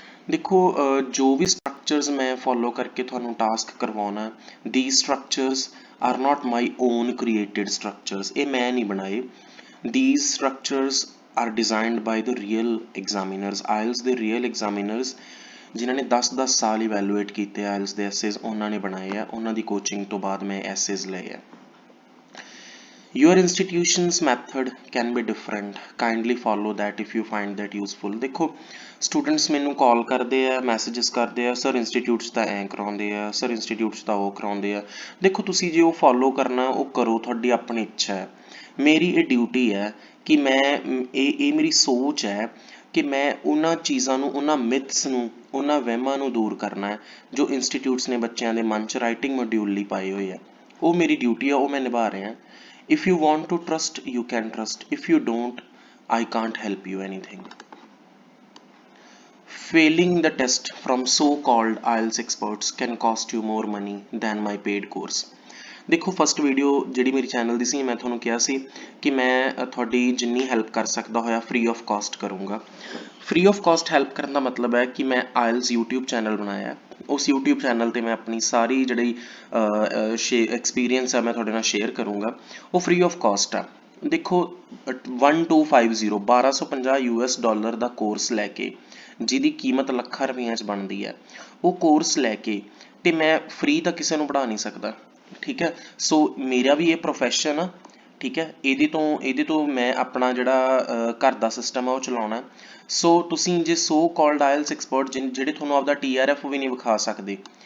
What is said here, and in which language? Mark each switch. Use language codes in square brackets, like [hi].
[hi] देखो जो भी [pa] structures मैं follow करके ਤੁਹਾਨੂੰ task करवाना [en] these structures are not my own created structures [pa] ਇਹ मैं नहीं बनाए [en] these structures are designed by the real examiners [pa] IELTS ਦੇ real examiners ਜਿਨ੍ਹਾਂ ਨੇ 10-10 ਸਾਲ evaluate ਕੀਤੇ IELTS ਦੇ essays ਉਹਨਾਂ ਨੇ ਬਣਾਏ ਆ ਉਹਨਾਂ ਦੀ coaching ਤੋਂ ਬਾਅਦ ਮੈਂ essays ਲਏ ਆ [en] Your institution's method can be different. Kindly follow that if you find that useful. [pa] देखो students ਮੈਨੂੰ call ਕਰਦੇ ਆ messages ਕਰਦੇ ਆ sir institutes ਦਾ ਐਂ ਕਰਾਉਂਦੇ ਆ sir institutes ਦਾ ਉਹ ਕਰਾਉਂਦੇ ਆ ਦੇਖੋ ਤੁਸੀਂ ਜੇ ਉਹ follow ਕਰਨਾ ਉਹ ਕਰੋ ਤੁਹਾਡੀ ਆਪਣੀ ਇੱਛਾ ਹੈ ਮੇਰੀ ਇਹ ਡਿਊਟੀ ਹੈ ਕਿ ਮੈਂ ਇਹ ਮੇਰੀ ਸੋਚ ਹੈ ਕਿ ਮੈਂ ਉਹਨਾਂ ਚੀਜ਼ਾਂ ਨੂੰ ਉਹਨਾਂ ਮਿਥਸ ਨੂੰ ਉਹਨਾਂ ਵਹਿਮਾਂ ਨੂੰ ਦੂਰ ਕਰਨਾ ਹੈ ਜੋ ਇੰਸਟੀਟਿਊਟਸ ਨੇ ਬੱਚਿਆਂ ਦੇ ਮਨ 'ਚ ਰਾਈਟਿੰਗ ਮੋਡਿਊਲ ਲਈ ਪਾਏ ਹੋਏ ਆ ਉਹ ਮੇਰੀ ਡਿਊਟੀ ਆ ਉਹ ਮੈਂ ਨਿਭਾ ਰਿਹਾ [en] If you want to trust, you can trust. If you don't, I can't help you anything. Failing the test from so-called IELTS experts can cost you more money than my paid course. [pa] ਦੇਖੋ first video ਜਿਹੜੀ ਮੇਰੀ channel ਦੀ ਸੀ ਮੈਂ ਤੁਹਾਨੂੰ ਕਿਹਾ ਸੀ ਕਿ ਮੈਂ ਤੁਹਾਡੀ ਜਿੰਨੀ ਹੈਲਪ ਕਰ ਸਕਦਾ ਹੋਇਆ ਫ੍ਰੀ ਆਫ ਕਾਸਟ ਕਰੂੰਗਾ ਫ੍ਰੀ ਆਫ ਕਾਸਟ ਹੈਲਪ ਕਰਨ ਦਾ ਮਤਲਬ ਹੈ ਕਿ ਮੈਂ IELTS YouTube ਚੈਨਲ ਬਣਾਇਆ ਉਸ YouTube ਚੈਨਲ ਤੇ ਮੈਂ ਆਪਣੀ ਸਾਰੀ ਜਿਹੜੀ ਐਕਸਪੀਰੀਅੰਸ ਹੈ ਮੈਂ ਤੁਹਾਡੇ ਨਾਲ ਸ਼ੇਅਰ ਕਰੂੰਗਾ ਉਹ ਫ੍ਰੀ ਆਫ ਕਾਸਟ ਆ ਦੇਖੋ 1250 US ਡਾਲਰ ਦਾ ਕੋਰਸ ਲੈ ਕੇ ਜਿਹਦੀ ਕੀਮਤ ਲੱਖਾਂ ਰੁਪਈਆਂ 'ਚ ਬਣਦੀ ਹੈ ਉਹ ਕੋਰਸ ਲੈ ਕੇ ਤੇ ਮੈਂ ਫ੍ਰੀ ਤਾਂ ਕਿਸੇ ਨੂੰ ਪੜ੍ਹਾ ਨਹੀਂ ਸਕਦਾ ਠੀਕ ਹੈ ਸੋ ਮੇਰਾ ਵੀ ਇਹ ਪ੍ਰੋਫੈਸ਼ਨ ਆ ਠੀਕ ਹੈ ਇਹਦੇ ਤੋਂ ਮੈਂ ਆਪਣਾ ਜਿਹੜਾ ਘਰ ਦਾ ਸਿਸਟਮ ਆ ਉਹ ਚਲਾਉਣਾ ਸੋ ਤੁਸੀਂ ਜੇ ਸੋ ਕਾਲਡ IELTS ਐਕਸਪਰਟ ਜਿਹੜੇ ਤੁਹਾਨੂੰ ਆਪਦਾ TRF ਵੀ ਨਹੀਂ ਵਿਖਾ ਸਕਦੇ